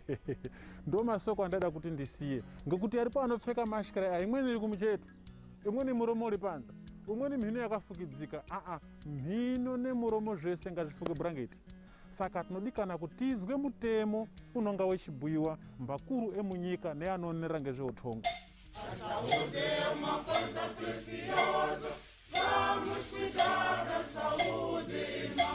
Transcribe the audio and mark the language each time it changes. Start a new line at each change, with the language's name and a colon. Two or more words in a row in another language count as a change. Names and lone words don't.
Ndau: Ndo masoko andada kuti ndisiye, ngekuti aripo anopfeka mashkara aya, imweni iri kumucheto, imweni muromo uri panza, umweni mhino yakafukidzika. Mhino nemuromo zvese ngazvifuke bhurangeti. Saka tinodikana kuti tizwe mutemo unonga wechibhuyiwa mbakuru emunyika neanoonera ngezveutongo.
Portuguese: Saúde é uma coisa preciosa, vamos cuidar da saúde.